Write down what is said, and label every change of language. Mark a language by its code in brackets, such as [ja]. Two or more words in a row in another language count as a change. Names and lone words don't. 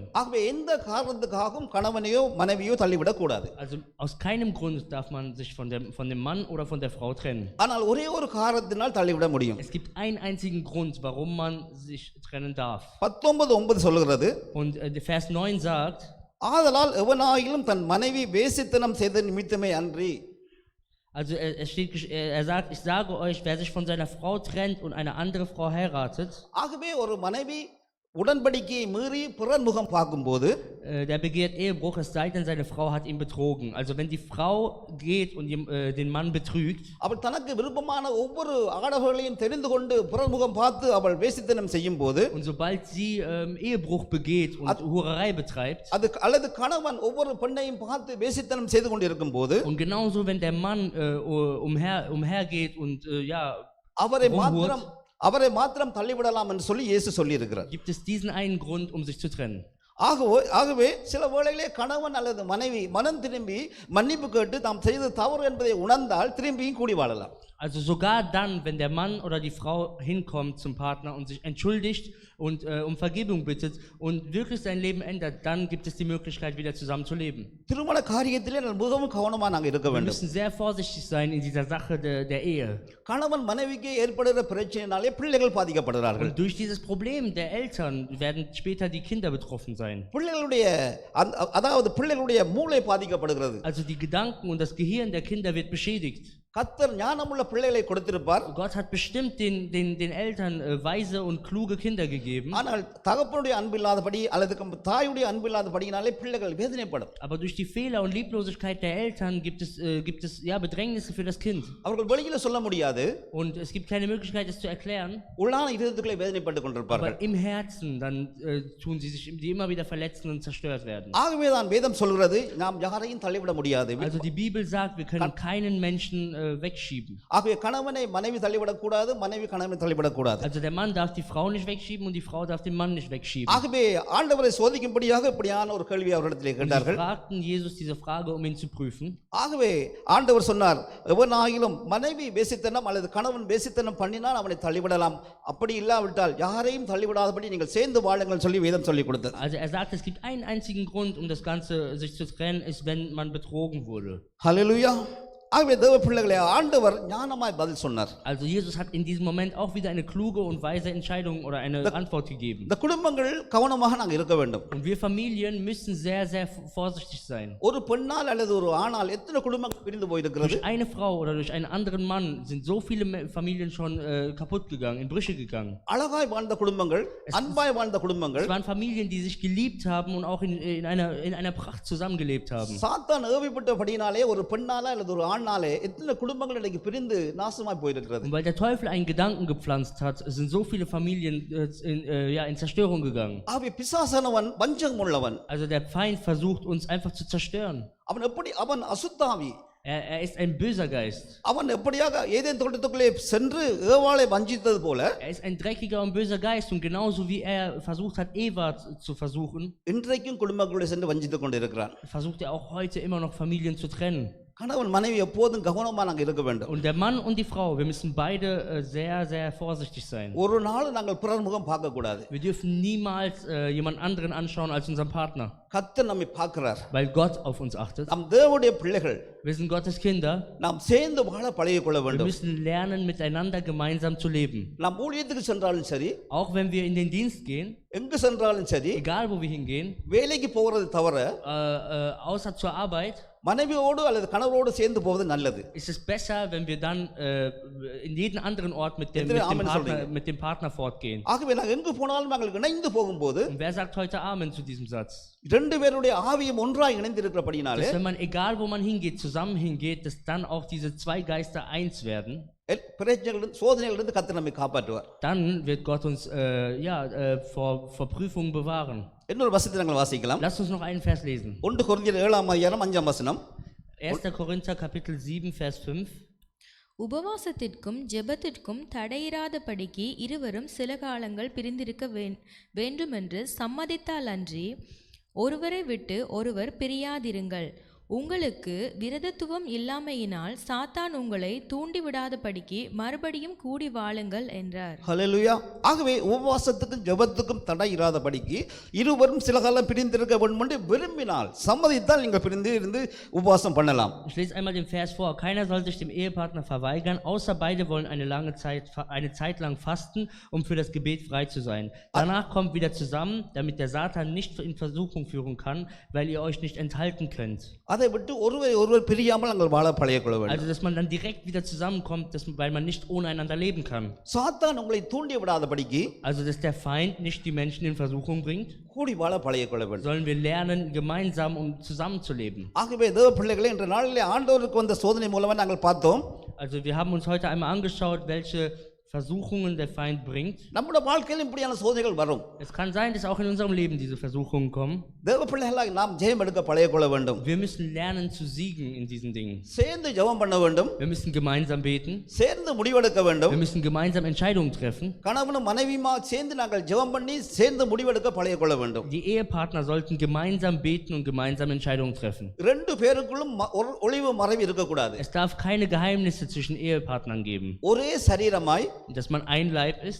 [ta] ஆகவே எந்த காரணத்துக்காகவும் கணவனையோ மனைவியோ தள்ளிவிடக் கூடாது. [de] Also aus keinem Grund darf man sich von dem Mann oder von der Frau trennen. [ta] ஆனால் ஒரே ஒரு காரணத்தினால் தள்ளிவிட முடியும். [de] Es gibt einen einzigen Grund, warum man sich trennen darf. [ta] 19:9 சொல்கிறது. [de] Und der Vers 9 sagt, [ta] ஆதலால் எவனாயிலும் தன் மனைவி வேசித்தனம் செய்த நிமித்தமே அன்றி. [de] Also er sagt, ich sage euch, wer sich von seiner Frau trennt und eine andere Frau heiratet, [ta] ஆகவே ஒரு மனைவி உடன்படிக்கையை மீறி பிறன்முகம் பார்க்கும்போது [de] der begehrt Ehebruch, es sei denn, seine Frau hat ihn betrogen. Also wenn die Frau geht und den Mann betrügt, [ta] அவள் தனக்கு விருப்பமான ஒவ்வொரு ஆடவர்களையும் தெரிந்து கொண்டு பிறன்முகம் பார்த்து அவள் வேசித்தனம் செய்யும் போது, [de] und sobald sie Ehebruch begeht und Hurerei betreibt, [ta] அது அல்லது கணவன் ஒவ்வொரு பெண்ணையும் பார்த்து வேசித்தனம் செய்து கொண்டிருக்கும் போது, [de] und genauso wenn der Mann umhergeht und [ta] அவரை மாத்திரம் தள்ளிவிடலாம் என்று சொல்லி இயேசு சொல்லி இருக்கிறார். [de] gibt es diesen einen Grund, um sich zu trennen. [ta] ஆகவே சில வேளையிலே கணவன் அல்லது மனைவி மனம் திரும்பி மன்னிப்பு கேட்டு தாம் செய்த தவறு என்பதை உணர்ந்தால் திரும்பியும் கூடி வாழலாம். [de] Also sogar dann, wenn der Mann oder die Frau hinkommt zum Partner und sich entschuldigt und um Vergebung bittet und wirklich sein Leben ändert, dann gibt es die Möglichkeit, wieder zusammen zu leben. [ta] திருமண காரியத்திலே நாம் மிகவும் கவனமாக நாங்கள் இருக்க [de] Wir [ta] வேண்டும். [de] müssen sehr vorsichtig sein in dieser Sache der Ehe. [ta] கணவன் மனைவிக்கு ஏற்படுகிற பிரச்சனையினாலே பிள்ளைகள் பாதிக்கப்படுகிறார்கள். [de] Und durch dieses Problem der Eltern werden später die Kinder betroffen sein. [ta] பிள்ளைகளுடைய மூளை பாதிக்கப்படுகிறது. [de] Also die Gedanken und das Gehirn der Kinder wird beschädigt. [ta] கர்த்தர் ஞானமுள்ள பிள்ளைகளை கொடுத்திருப்பார். [de] Gott hat bestimmt den Eltern weise und kluge Kinder gegeben. [ta] ஆனால் தகப்பனுடைய அன்பில்லாதபடி அல்லது தாயுடைய அன்பில்லாதபடியினாலே பிள்ளைகள் வேதனைப்படும். [de] Aber durch die Fehler und Lieblosigkeit der Eltern gibt es ja Bedrängnisse für das Kind. [ta] அவர்கள் வெளியில சொல்ல முடியாது. [de] Und es gibt keine Möglichkeit, es zu erklären. [ta] உள்ளான இதயத்துக்குள்ளே வேதனைப்பட்டு கொண்டிருப்பார்கள். [de] Aber im Herzen dann tun sie sich immer wieder verletzen und zerstört werden. [ta] ஆகவே தான் வேதம் சொல்கிறது நாம் யாரையும் தள்ளிவிட முடியாது. [de] Also die Bibel sagt, wir können keinen Menschen wegschieben. [ta] ஆகவே கணவனை மனைவி தள்ளிவிடக் கூடாது, மனைவி கணவனை தள்ளிவிடக் கூடாது. [de] Also der Mann darf die Frau nicht wegschieben und die Frau darf den Mann nicht wegschieben. [ta] ஆகவே ஆண்டவரை சோதிக்கும்படியாக இப்படியான ஒரு கேள்வி அவரிடத்திலே கேட்டார்கள். [de] Sie fragten Jesus diese Frage, um ihn zu prüfen. [ta] ஆகவே ஆண்டவர் சொன்னார், எவனாகிலும் மனைவி வேசித்தனம் அல்லது கணவன் வேசித்தனம் பண்ணினால் அவனை தள்ளிவிடலாம், அப்படி இல்லாவிட்டால் யாரையும் தள்ளிவிடாதபடி நீங்கள் சேர்ந்து வாழுங்கள் சொல்லி வேதம் சொல்லி கொடுத்தது. [de] Also er sagt, es gibt einen einzigen Grund, um das Ganze sich zu trennen, ist, wenn man betrogen wurde. Halleluja. [ta] ஆகவே தேவ பிள்ளைகளே, ஆண்டவர் ஞானமாய் பதில் சொன்னார். [de] Also Jesus hat in diesem Moment auch wieder eine kluge und weise Entscheidung oder eine Antwort gegeben. [ta] இந்த குடும்பங்கள் கவனமாக நாங்கள் இருக்க வேண்டும். [de] Und wir Familien müssen sehr, sehr vorsichtig sein. [ta] ஒரு பெண்ணால் அல்லது ஒரு ஆணால் எத்தனை குடும்பங்கள் பிரிந்து போயிருக்கிறது. [de] Durch eine Frau oder durch einen anderen Mann sind so viele Familien schon kaputt gegangen, in Brüche gegangen. [ta] அழகாய் வாழ்ந்த குடும்பங்கள், அன்பாய் வாழ்ந்த குடும்பங்கள். [de] Es waren Familien, die sich geliebt haben und auch in einer Pracht zusammengelebt haben. [ta] சாத்தான் ஏவிப்பட்டபடியினாலே ஒரு பெண்ணால அல்லது ஒரு ஆணாலே எத்தனை குடும்பங்கள் இன்னைக்கு பிரிந்து நாசமாய் போயிருக்கிறது. [de] Und weil der Teufel einen Gedanken gepflanzt hat, sind so viele Familien in Zerstörung gegangen. [ta] ஆகவே பிசாசானவன் வஞ்சகம் உள்ளவன். [de] Also der Feind versucht uns einfach zu zerstören. [ta] அவன் அசுத்தாவி. [de] Er ist ein böser Geist. [ta] அவன் எப்படியாக ஏதேன் தோட்டத்துக்குள்ளே சென்று ஏவாளை வஞ்சித்தது போல, [de] Er ist ein dreckiger und böser Geist und genauso wie er versucht hat, Eva zu versuchen, [ta] இன்றைக்கும் குடும்பங்களுடைய சென்று வஞ்சித்துக் கொண்டிருக்கிறான். [de] versucht er auch heute immer noch Familien zu trennen. [ta] கணவன் மனைவி எப்போதும் கவனமா நாங்கள் இருக்க வேண்டும். [de] Und der Mann und die Frau, wir müssen beide sehr, sehr vorsichtig sein. [ta] ஒரு நாள் நாங்கள் பிறர் முகம் பார்க்க கூடாது. [de] Wir dürfen niemals jemand anderen anschauen als unseren Partner, [ta] கர்த்தர் நம்மை பார்க்கிறார். [de] weil Gott auf uns achtet. [ta] நாம் தேவனுடைய பிள்ளைகள். [de] Wir sind Gottes Kinder. [ta] நாம் சேர்ந்து வாழ பழகிக்கொள்ள [de] Wir [ta] வேண்டும். [de] müssen lernen, miteinander gemeinsam zu leben. [ta] நாம் ஊழியத்துக்கு சென்றாலும் சரி, [de] Auch wenn wir in den Dienst gehen, [ta] எங்கு சென்றாலும் சரி, [de] egal wo wir hingehen, [ta] வேலைக்கு போகிறது தவிர [de] außer zur Arbeit, [ta] மனைவியோடு அல்லது கணவரோடு சேர்ந்து போவது நல்லது. [de] ist es besser, wenn wir dann in jeden anderen Ort mit dem Partner fortgehen. [ta] ஆகவே நாங்கள் எங்கு போனாலும் நாங்கள் இணைந்து போகும்போது, [de] Und wer sagt heute Amen zu diesem Satz? [ta] ரெண்டு பேருடைய ஆவியும் ஒன்றாய் இணைந்திருக்கிறபடினாலே, [de] Dass wenn man, egal wo man hingeht, zusammen hingeht, dass dann auch diese zwei Geister eins werden. [ta] சோதனைகளிலிருந்து கர்த்தர் நம்மை காப்பாற்றுவார். [de] Dann wird Gott uns vor Prüfungen bewahren. [ta] இன்னொரு வசனத்தை நாங்கள் வாசிக்கலாம். [de] Lass uns noch einen Vers lesen. [ta] 1 கொரிந்தியர் 7:5 [de] 1. Korinther Kapitel 7 Vers 5. [ta] உபவாசத்திற்கும் ஜெபத்திற்கும் தடையிராதபடிக்கு இருவரும் சில காலங்கள் பிரிந்திருக்க வேண்டுமென்று சம்மதித்தால் அன்றி ஒருவரை விட்டு ஒருவர் பிரியாதிருங்கள். உங்களுக்கு விரதத்துவம் இல்லாமையினால் சாத்தான் உங்களை தூண்டிவிடாதபடிக்கு மறுபடியும் கூடி வாழுங்கள் என்றார். ஹல்லேலூயா. ஆகவே உபவாசத்துக்கும் ஜெபத்துக்கும் தடை இராதபடிக்கு இருவரும் சில காலம் பிரிந்திருக்க வேண்டும் என்று விரும்பினால், சம்மதித்தால் நீங்கள் பிரிந்து இருந்து உபவாசம் பண்ணலாம். [de] Ich lese einmal den Vers vor. Keiner soll sich dem Ehepartner verweigern, außer beide wollen eine Zeit lang fasten, um für das Gebet frei zu sein. Danach kommt wieder zusammen, damit der Satan nicht in Versuchung führen kann, weil ihr euch nicht enthalten könnt. [ta] அதை விட்டு ஒருவர் பிரியாமல் நாங்கள் வாழ பழகிக்கொள்ள வேண்டும். [de] Also dass man dann direkt wieder zusammenkommt, weil man nicht ohne einander leben kann. [ta] சாத்தான் உங்களை தூண்டி விடாதபடிக்கு, [de] also dass der Feind nicht die Menschen in Versuchung bringt, [ta] கூடி வாழ பழகிக்கொள்ள வேண்டும். [de] sollen wir lernen, gemeinsam und zusammen zu leben. [ta] ஆகவே தேவ பிள்ளைகளே, இன்ற நாளிலே ஆண்டவருக்கு வந்த சோதனை மூலமா நாங்கள் பார்த்தோம். [de] Also wir haben uns heute einmal angeschaut, welche Versuchungen der Feind bringt. [ta] நம்முடைய வாழ்க்கையில் இப்படியான சோதனைகள் வரும். [de] Es kann sein, dass auch in unserem Leben diese Versuchungen kommen. [ta] தேவ பிள்ளைகளாக நாம் ஜெயம் எடுக்க பழகிக்கொள்ள வேண்டும். [de] Wir müssen lernen zu siegen in diesen Dingen. [ta] சேர்ந்து ஜெபம் பண்ண வேண்டும். [de] Wir müssen gemeinsam beten. [ta] சேர்ந்து முடிவெடுக்க வேண்டும். [de] Wir müssen gemeinsam Entscheidungen treffen. [ta] கணவனும் மனைவியுமா சேர்ந்து நாங்கள் ஜெபம் பண்ணி சேர்ந்து முடிவெடுக்க பழகிக்கொள்ள வேண்டும். [de] Die Ehepartner sollten gemeinsam beten und gemeinsam Entscheidungen treffen. [ta] ரெண்டு பேருக்குள்ளும் ஒளிவு மறைவு இருக்க கூடாது. [de] Es darf keine Geheimnisse zwischen Ehepartnern geben. [ta] ஒரே சரீரமாய், [de] dass man ein Leib ist,